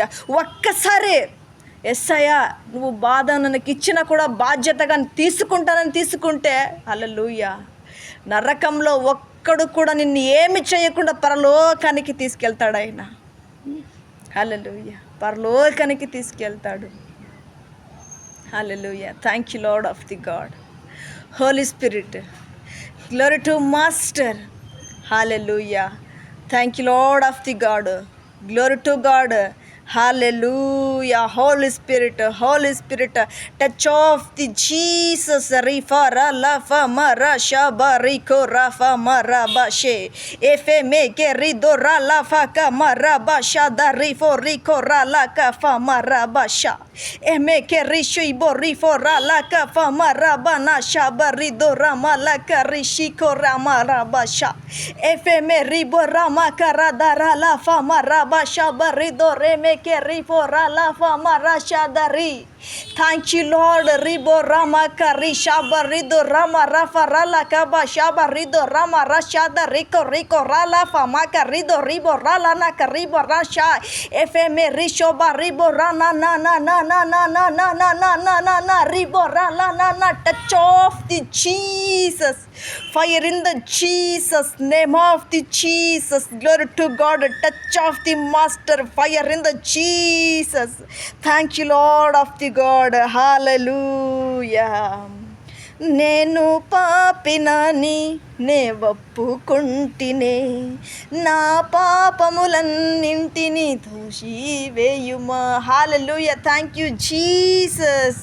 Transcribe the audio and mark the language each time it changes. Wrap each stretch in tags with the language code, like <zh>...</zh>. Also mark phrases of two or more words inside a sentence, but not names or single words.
<te>ఒక్కసారి యేసయ్యా నువ్వు బాధ నాకు ఇచ్చినా కూడా బాధ్యతగా తీసుకుంటానని తీసుకుంటే, హల్లెలూయా, నరకంలో ఒక్కడు కూడా నిన్ను ఏమి చేయకుండా పరలోకానికి తీసుకెళ్తాడు ఆయన. హల్లెలూయా. పరలోకానికి తీసుకెళ్తాడు.</te> <en>Hallelujah. Thank you, Lord of the God. Holy Spirit. Glory to Master. Hallelujah. Thank you, Lord of the God. Glory to God. Hallelujah. Holy Spirit, Holy Spirit, touch of the Jesus. Rifa la fa mara shaba riko rafa mara bashe efe me ke rido ra la fa ka mara basha da rifo riko ra la ka fa mara basha eme ke rishu ibo rifo ra la ka fa mara bana shaba rido ra ma la ka rishiko ra mara basha efe me ribo ra ma ka ra da ra la fa mara basha barido re me ke rifo ra la fa mara shadari. Thank you, Lord. Ribo rama kari shaba rido rama rafa rala kaba shaba rido rama rashada riko riko rala fa maka rido ribo rala na karibo rasha fm risho ba ribo rana na na na na na na na na na na na na ribo rala na na. Touch of the Jesus, fire in the Jesus, name of the Jesus. Glory to God. Touch of the Master, fire in the Jesus. Thank you, Lord of the God. Hallelujah.</en> <te>నేను పాపినని నే ఒప్పుకుంటినే, నా పాపములన్నింటినీ దోషివేయుమా. హల్లెలూయా.</te> <en>Thank you Jesus.</en>